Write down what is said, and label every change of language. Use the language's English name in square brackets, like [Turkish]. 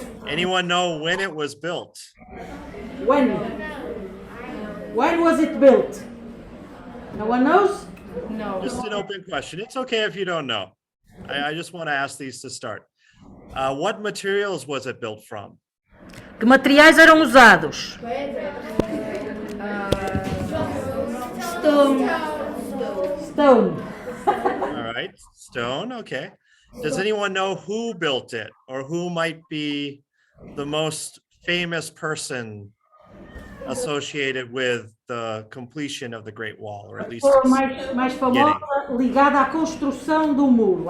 [English] Anyone know when it was built? When? When was it built? No one knows? No. Just an open question. It's okay if you don't know. I just want to ask these to start. What materials was it built from? [Portuguese] Que materiais eram usados? [English] Stone. All right, stone, okay. Does anyone know who built it or who might be the most famous person associated with the completion of the Great Wall, or at least [Portuguese] Pessoa [English] its [Portuguese] mais [English] beginning? [Portuguese] famosa ligada à construção do muro.